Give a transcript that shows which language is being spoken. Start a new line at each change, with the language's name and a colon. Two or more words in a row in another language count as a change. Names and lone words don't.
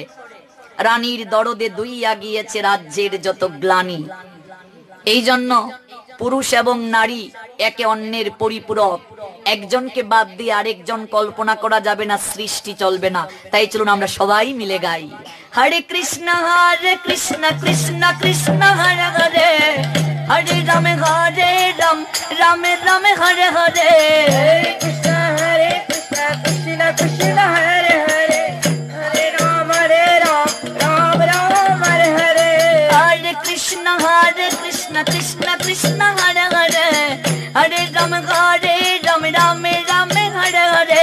Bangla: রানীর দরদে দুইয়া গিয়েছে রাজ্যের যত গ্লানি। এই জন্য পুরুষ এবং নারী একে অন্যের পরিপূরক। একজনকে বাদ দিয়ে আরেকজন কল্পনা করা যাবে না, সৃষ্টি চলবে না। তাই চলুন আমরা সবাই মিলে গাই,
Sanskrit: হরে কৃষ্ণ কৃষ্ণ কৃষ্ণ হরে হরে, হরে রাম রাম রাম হরে হরে, কৃষ্ণ কৃষ্ণ কৃষ্ণ হরে হরে, হরে রাম রাম রাম হরে হরে। হরে কৃষ্ণ কৃষ্ণ কৃষ্ণ হরে হরে, হরে রাম রাম রাম হরে হরে,